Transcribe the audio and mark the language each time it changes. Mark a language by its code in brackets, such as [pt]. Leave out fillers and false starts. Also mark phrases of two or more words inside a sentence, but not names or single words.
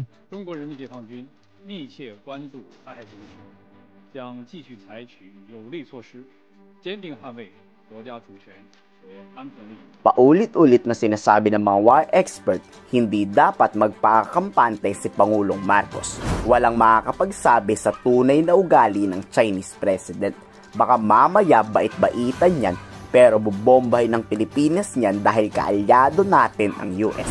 [zh] 中国人民解放军密切关注台海局势，将继续采取有力措施，坚定捍卫国家主权与安全利益。 [tl] Paulit-ulit na sinasabi ng mga [en] war expert, [tl] hindi dapat magpakakampante si Pangulong Marcos. Walang makakapagsabi sa tunay na ugali ng Chinese president. Baka mamaya bait-baitan yan, pero bubombahin ng Pilipinas niyan dahil kaalyado natin ang US.